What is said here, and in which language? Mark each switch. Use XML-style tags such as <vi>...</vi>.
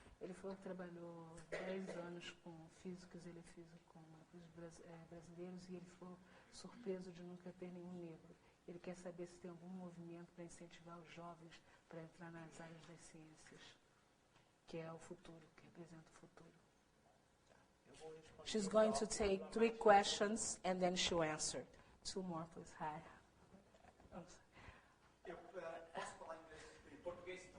<pt>Ele falou que trabalhou 10 anos com físicos, ele é físico com os brasileiros, e ele ficou surpreso de nunca ter nenhum negro. Ele quer saber se tem algum movimento para incentivar os jovens para entrar nas áreas das ciências, que é o futuro, que representa o futuro.</pt> <en>She's going to take 3 questions and then she'll answer. 2 more, please. Hi.</en> <pt>Eu posso falar em português?</pt>